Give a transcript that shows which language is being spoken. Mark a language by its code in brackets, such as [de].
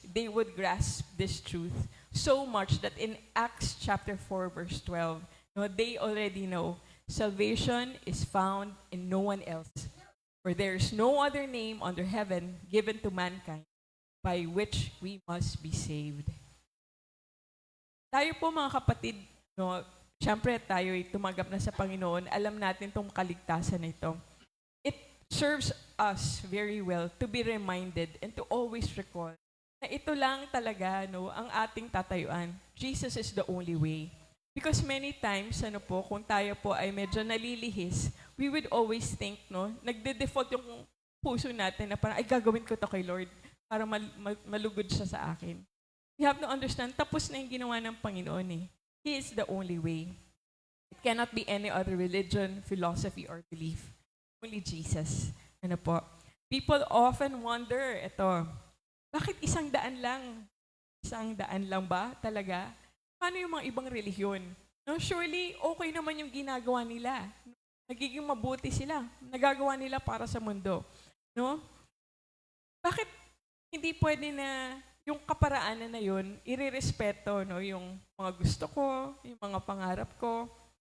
[en] They would grasp this truth so much that in Acts chapter 4, verse 12, no, they already know salvation is found in no one else. For there is no other name under heaven given to mankind by which we must be saved. [tl] Tayo po mga kapatid, no, siyempre tayo'y tumanggap na sa Panginoon, alam natin itong kaligtasan na ito. [en] It serves us very well to be reminded and to always recall [tl] na ito lang talaga, no, ang ating tatayuan. [en] Jesus is the only way. Because many times, [tl] ano po, kung tayo po ay medyo nalilihis, [en] we would always think, [tl] no, nagde-default yung puso natin na parang, ay gagawin ko to kay Lord para malugod siya sa akin. [en] You have to understand, [tl] tapos na yung ginawa ng Panginoon eh. [en] He is the only way. It cannot be any other religion, philosophy, or belief. Only Jesus. Ano po? People often wonder, [tl] bakit isang daan lang? Isang daan lang ba talaga? Paano yung mga ibang relihiyon? No, surely, okay naman yung ginagawa nila. Nagiging mabuti sila. Nagagawa nila para sa mundo. No? Bakit hindi pwede na yung kaparaanan na yun, irerespeto, no, yung mga gusto ko, yung mga pangarap ko.